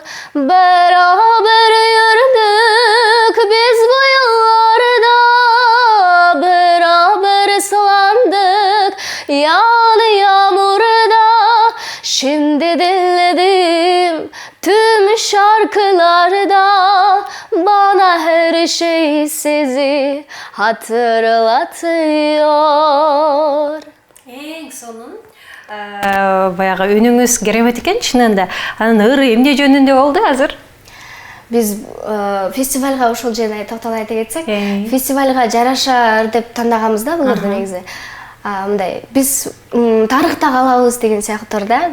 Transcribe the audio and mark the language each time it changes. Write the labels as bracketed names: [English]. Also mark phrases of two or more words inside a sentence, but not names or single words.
[Turkish] Beraber yürüdük biz bu yollarda, beraber ıslandık yağlı yağmurda. Şimdi dinledim tüm şarkılarda, bana her şey sizi hatırlatıyor. [Kyrgyz] Эң сонун баягы үнүңүз керемет экен чынында. Анан ыр эмне жөнүндө болду азыр? Биз фестивальга ушул жерде токтоло айта кетсек, фестивальга жараша деп тандаганбыз да бул ырды негизи. Мындай биз тарыхта калабыз деген сыяктуу да.